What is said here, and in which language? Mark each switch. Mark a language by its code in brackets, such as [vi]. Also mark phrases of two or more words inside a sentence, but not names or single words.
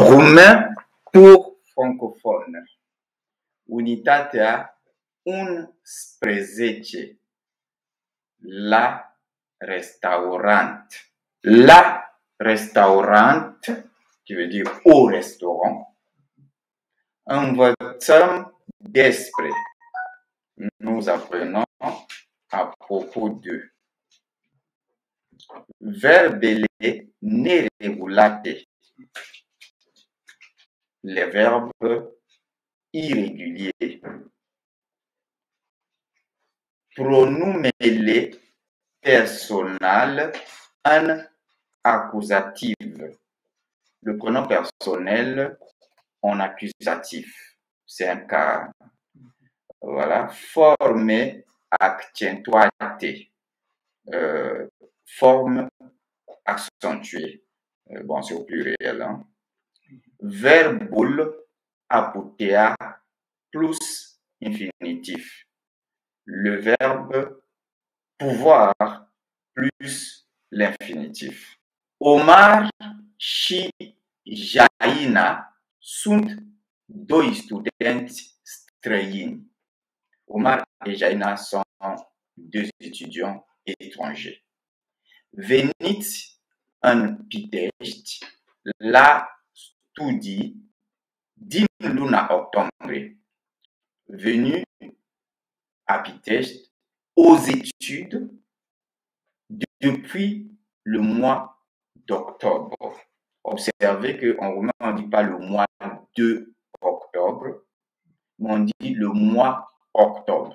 [fr] commun pour francophones. [ro] Unitatea unsprezece. La restaurant. La restaurant, [fr] qui veut dire au restaurant. [ro] Învățăm despre. [fr] Nous apprenons à propos de. [ro] Verbele neregulate. [fr] Les verbes irréguliers. [ro] Pronumele personal en accusative. [fr] Le pronom personnel en accusatif. C'est un cas. Voilà. [ro] Forme accentuate. [fr] Forme accentuée. Bon, c'est au pluriel. Hein. [ro] Verbul aputea plus infinitif. [fr] Le verbe pouvoir plus l'infinitif. [ro] Omar și Jaina sunt doi studenți străini. [fr] Omar et Jaina sont deux étudiants étrangers. [ro] Veniți în Pitești la studii din luna octombrie. [fr] Venu à Pitești aux études depuis le mois d'octobre. Observez qu'en roumain, on ne dit pas le mois de octobre, mais on dit le mois octobre.